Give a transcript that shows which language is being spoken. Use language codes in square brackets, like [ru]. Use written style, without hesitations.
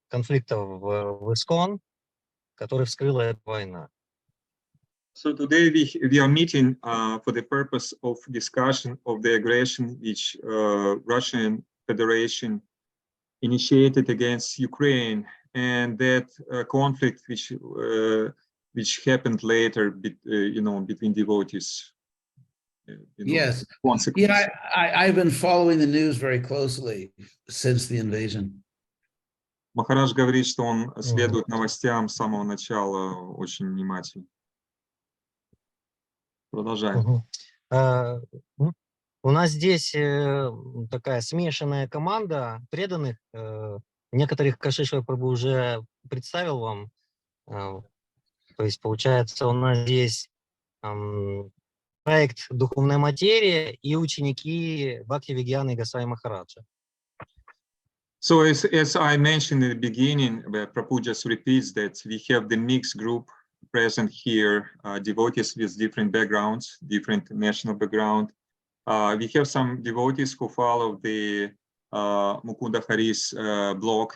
[ru] Конфликта в ИСКОН, который вскрыла эта война. [en] So today we are meeting for the purpose of discussion of the aggression which Russian Federation initiated against Ukraine, and that conflict which happened later, between devotees. Yes. Yeah, I've been following the news very closely since the invasion. [ru] Махарадж говорит, что он следует новостям с самого начала очень внимательно. Продолжаем. У нас здесь такая смешанная команда преданных. Некоторых Кашишва Прабху уже представил вам. То есть, получается, у нас здесь проект «Духовная материя» и ученики Бхактивигьяны Госвами Махараджа. [en] So as I mentioned in the beginning, Prabhu just repeats that we have the mixed group present here, devotees with different backgrounds, different national background. We have some devotees who follow the Mukunda Hari's blog.